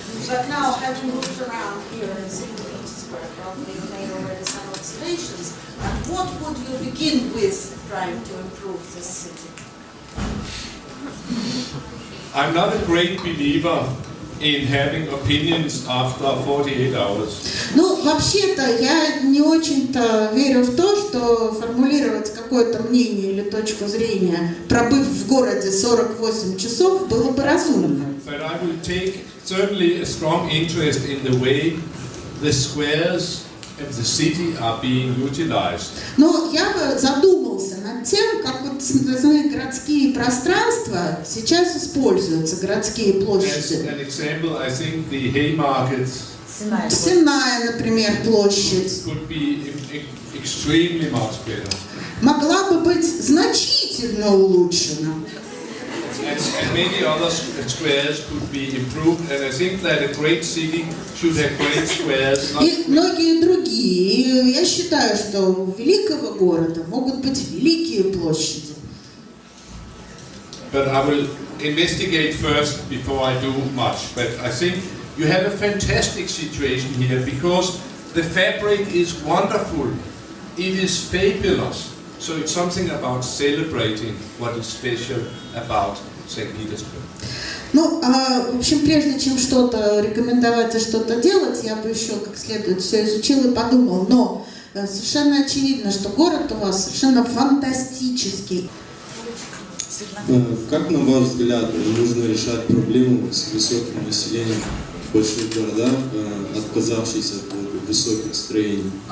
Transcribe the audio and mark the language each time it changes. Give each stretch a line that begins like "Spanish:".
English: But now, having looked around here in St. Petersburg, probably you made already some observations. And what would you begin with trying to improve this city? I'm not a great believer in having opinions after 48 hours.
Russian: Ну, вообще-то, я не очень-то верю в то, что формулировать какое-то мнение или точку зрения, пробыв в городе 48 часов, было бы разумно.
English: But I will take certainly a strong interest in the way the squares of the city are being utilized.
Russian: Но я бы задумался над тем, как вот городские пространства сейчас используются, городские
English: As
Russian: площади.
English: an example, I think the Haymarket
Russian: Сенная, например, площадь
English: could be extremely much better.
Russian: могла бы быть значительно улучшена.
English: And many other squares could be improved, and I think that a great city should have great squares.
Russian: И многие другие. И я считаю, что у великого города могут быть великие площади.
English: But I will investigate first before I do much. But I think you have a fantastic situation here because the fabric is wonderful. It is fabulous. So it's something about celebrating what is special about St. Petersburg.
Russian: Ну, в общем, прежде чем что-то рекомендовать и что-то делать, я бы еще как следует все изучил и подумал. Но совершенно очевидно, что город у вас совершенно фантастический. Как, на ваш взгляд, нужно решать проблему с высоким населением в больших городах, отказавшись от высоких строений?